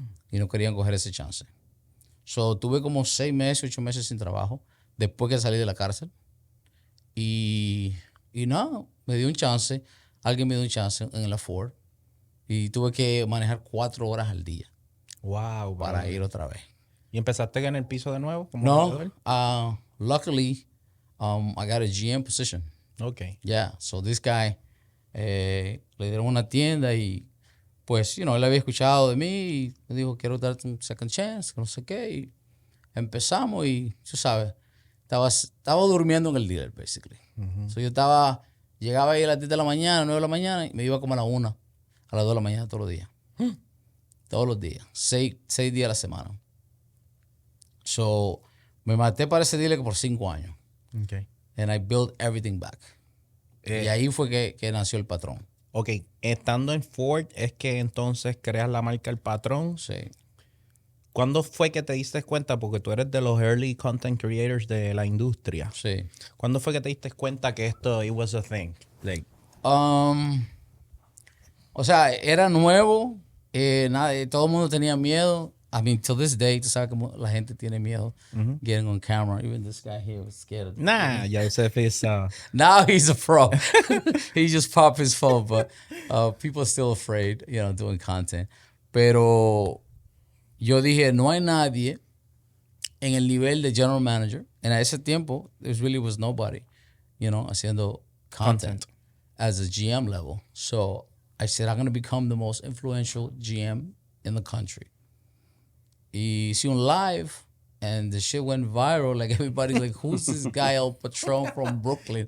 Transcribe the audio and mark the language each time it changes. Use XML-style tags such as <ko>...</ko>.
<es>Y no querían coger ese chance. So, tuve como 6 meses, 8 meses sin trabajo, después que salí de la cárcel. Y nada, me dio un chance. Alguien me dio un chance en la Ford. Y tuve que manejar 4 horas al día. Wow, para ir otra vez. ¿Y empezaste en el piso de nuevo?</es> <en>No, luckily, I got a GM position. Okay. Yeah, so this guy,</en> <es>le dieron una tienda y pues, él había escuchado de mí y me dijo, quiero darte un</es> <en>second chance,</en> <es>no sé qué. Y empezamos y, tú sabes, estaba durmiendo en el dealer, basically. So yo llegaba ahí a las 10 de la mañana, 9 de la mañana y me iba como a las 1, a las 2 de la mañana todos los días. Todos los días, 6 días a la semana. So, me maté para ese dealer por 5 años. Okay.</es> <en>And I built everything back.</en> <es>Y ahí fue que nació el Patronn. Ok, estando en Ford es que entonces creas la marca El Patronn. Sí. ¿Cuándo fue que te diste cuenta? Porque tú eres de los</es> <en>early content creators</en> <es>de la industria. Sí. ¿Cuándo fue que te diste cuenta que esto</es> <en>it was a thing? Like,</en> <es>o sea, era nuevo. Todo el mundo tenía miedo.</es> <en>I mean, till this day,</en> <es>tú sabes cómo la gente tiene miedo</es> <en>getting on camera. Even this guy here was scared of nah, Joseph is... Now he's a pro. He just popped his phone, but people are still afraid, doing content.</en> <es>Pero yo dije, no hay nadie en el nivel de general manager.</es> <en>And</en> <es>a ese tiempo,</es> <en>there really was nobody,</en> <es>haciendo</es> <en>content as a GM level. So I said, I'm going to become the most influential GM in the country.</en> <es>Y hice un live,</es> <en>and the shit went viral. Like, everybody's like, who's this guy, El Patronn from Brooklyn?</en>